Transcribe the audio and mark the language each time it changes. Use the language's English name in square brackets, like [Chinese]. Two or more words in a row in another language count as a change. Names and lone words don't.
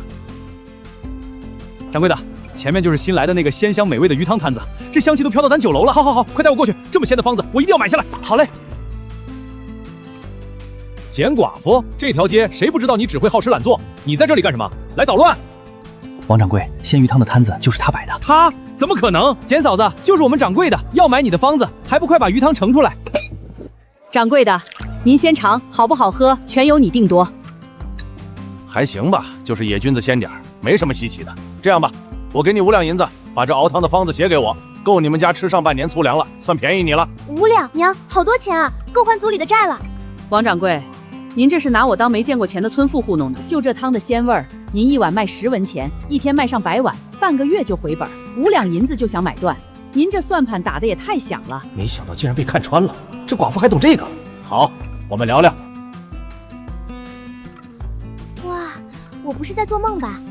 [Chinese] 掌櫃的，前面就是新來的那個鮮香美味的魚湯攤子，這香氣都飄到咱酒樓了。好，快帶我過去，這麼鮮的方子，我一定要買下來。好嘞。簡寡婦，這條街誰不知道你只會好吃懶做？你在這裡幹什麼？來搗亂！王掌櫃，鮮魚湯的攤子就是他擺的。他怎麼可能？簡嫂子，就是我們掌櫃的要買你的方子，還不快把魚湯盛出來？掌櫃的，您先嘗，好不好喝全由你定夺。还行吧，就是野菌子鲜点儿，没什麼稀奇的。這樣吧，我給你5兩銀子，把這熬湯的方子寫給我，夠你們家吃上半年粗糧了，算便宜你了。 5兩，娘，好多錢啊，夠還族裡的債了。王掌櫃，您这是拿我當沒見過錢的村婦糊弄呢？就這湯的鮮味兒，您1碗賣10文錢，一天賣上100碗，半個月就回本，5兩銀子就想買斷，您這算盤打得也太響了。沒想到竟然被看穿了，這寡婦還懂這個。好，我們聊聊。哇，我不是在做夢吧？